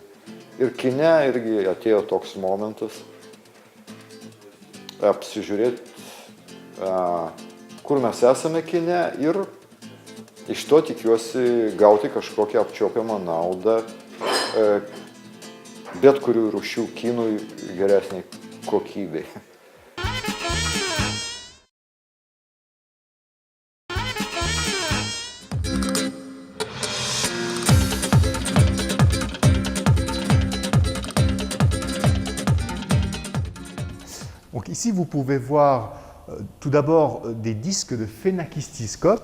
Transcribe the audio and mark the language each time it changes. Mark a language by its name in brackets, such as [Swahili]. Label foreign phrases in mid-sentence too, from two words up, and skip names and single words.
[Lithuanian] Ir kine irgi atėjo toks momentas apsižiūrėti, kur mes esame kine, ir iš to tikiuosi gauti kažkokią apčiuopiamą naudą bet kurių rūšių kinui geresniai kokybei. [French] Donc ici, vous pouvez voir tout d'abord des disques de phénakistyscope.